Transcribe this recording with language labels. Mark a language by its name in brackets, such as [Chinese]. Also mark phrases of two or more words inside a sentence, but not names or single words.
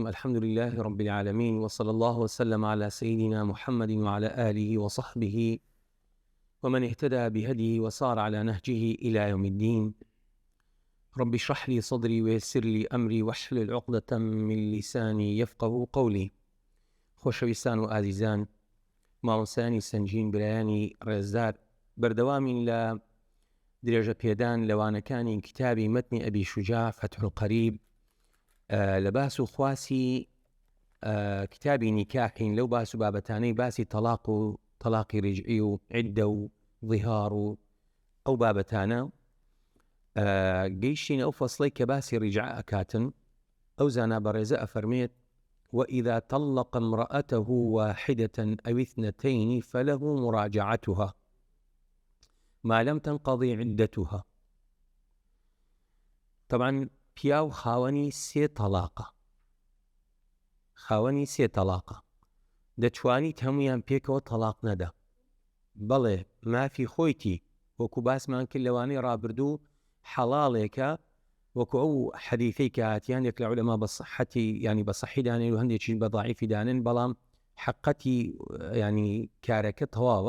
[Arabic] الحمد لله رب العالمين، وصلى الله وسلم على سيدنا محمد وعلى آله وصحبه ومن اهتدى بهديه وصار على نهجه إلى يوم الدين. رب اشرح لي صدري ويسر لي أمري واحلل عقدة من لساني يفقه قولي. [Central Kurdish] خۆشەویستان و ئازیزان، مامۆستایانی سەنگین، برایانی ڕێزدار، بەردەوامین لە درێژە پێدان لەوانەکانی کتابی مەتنی ئەبی شوجاع فتح القەریب لە باس و خواسی کتابی نیکاحین، لەو باس و بابەتانەی باسی تەلاق و تەلاقی ڕجعی و عیددە و ظیهار و ئەو بابەتانە گەیشتین ئەو فەسڵەی کە باسی ڕجع ئەکاتن. ئەو زانا بەڕێزە ئەفەرمێت: [Arabic] وإذا طلق امرأته واحدة أو اثنتين فله مراجعتها ما لم تنقضي عدتها. [Central Kurdish] طبعا پیاو خاوەنی سێ تەلاقە دەتوانیت هەمویان پێکەوە تەلاق نەدا، بەڵێ مافی خۆیتی وەکو باسمان کرد لەوانەی ڕابردوو حەڵاڵێکە، وەکو ئەو حەدیثەی کە هاتیان یەک لە عولەما بە صحەتی ینی بە صەحی دانێن و هەندێکیش بە ضەعیفی دانێن، بەڵام حەقەتی ینی کارەکە تەواوە.